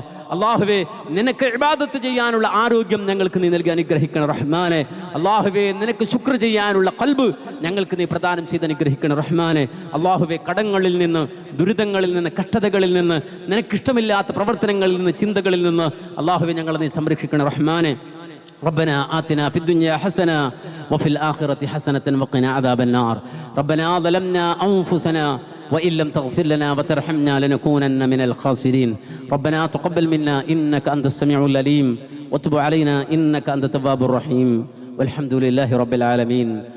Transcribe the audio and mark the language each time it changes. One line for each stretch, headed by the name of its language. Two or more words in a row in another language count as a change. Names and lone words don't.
Malayalam: അല്ലാഹുവേ, നിനക്ക് ഇബാദത്ത് ചെയ്യാനുള്ള ആരോഗ്യം ഞങ്ങൾക്ക് നീ നൽകി അനുഗ്രഹിക്കണേ റഹ്മാനെ. അല്ലാഹുവേ, നിനക്ക് ശുക്ർ ചെയ്യാനുള്ള ഖൽബ് ഞങ്ങൾക്ക് നീ പ്രദാനം ചെയ്ത് അനുഗ്രഹിക്കണേ റഹ്മാനെ. അല്ലാഹ് അള്ളാഹുവെ കടങ്ങളിൽ നിന്ന്, ദുരിതങ്ങളിൽ നിന്ന്, കഷ്ടതകളിൽ നിന്ന്, നിനക്കിഷ്ടമില്ലാത്ത പ്രവർത്തനങ്ങളിൽ നിന്ന്, ചിന്തകളിൽ നിന്ന് അള്ളാഹുവെ ഞങ്ങളെ നീ സംരക്ഷിക്കണം റഹ്മാനെ.
Arabic: ربنا آتنا في الدنيا حسنة وفي الآخرة حسنة وقنا عذاب النار. ربنا ظلمنا أنفسنا وإن لم تغفر لنا وترحمنا لنكونن من الخاسرين. ربنا تقبل منا إنك أنت السميع العليم وتب علينا إنك أنت التواب الرحيم والحمد لله رب العالمين.